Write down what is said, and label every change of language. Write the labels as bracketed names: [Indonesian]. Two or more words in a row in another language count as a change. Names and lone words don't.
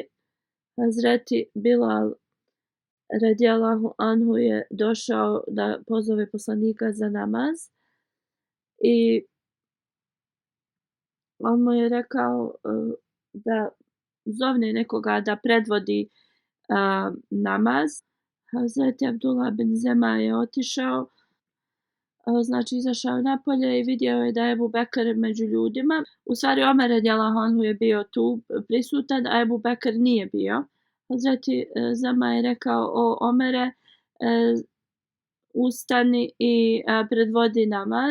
[Bosnian] Hazreti Bilal [Arabic] رضي الله عنه [Bosnian] je došao da pozove poslanika za namaz i on mu je rekao da zovne nekoga da predvodi namaz. Hazreti Abdullah bin Zema je otišao, znači izašao napolje i vidio je da je Ebu Bekr među ljudima. U stvari Omer [Arabic] رضي الله عنه [Bosnian] je bio tu prisutan, a Ebu Bekr nije bio. Hazreti Zema je rekao, o Omere, ustani i predvodi namaz.